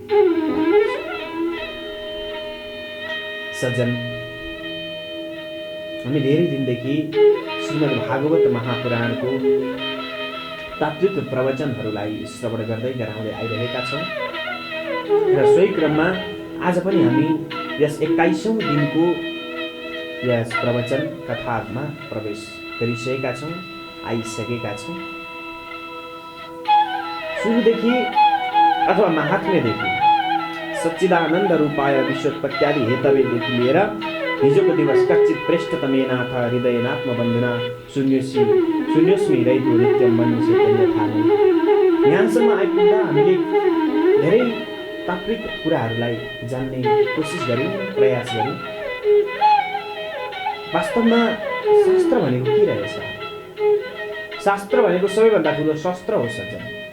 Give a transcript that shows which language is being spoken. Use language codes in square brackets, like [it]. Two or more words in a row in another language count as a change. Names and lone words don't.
[ne] सज्जन, हामी धेरै दिनदेखि श्रीमद् भागवत महापुराणको तात्विक प्रवचनहरूलाई श्रवण गर्दै गराउँदै आइरहेका छौँ र सोही क्रममा आज पनि हामी यस 21औं दिनको यस प्रवचन कथामा प्रवेश गरिसकेका छौँ, आइसकेका छौँ। सुरुदेखि अथवा महात्म्यदेखि [sa] सच्चिदानन्द रूपाय विश्वोत्पत्त्यादि [ne] हेतवेदेखि लिएर हिजोको दिवस [sa] कच्चित प्रेष्ठतमेनाथ हृदयनात्म बन्धुना शून्योस्मी रहितो नित्यम मन्य [ne] चैतन्य थाहा। यहाँसम्म आइपुग्दा हामीले धेरै तात्विक कुराहरूलाई जान्ने कोसिस गऱ्यौँ, प्रयास गऱ्यौँ। वास्तवमा शास्त्र भनेको के रहेछ? शास्त्र भनेको सबैभन्दा ठुलो शस्त्र हो सज्जन।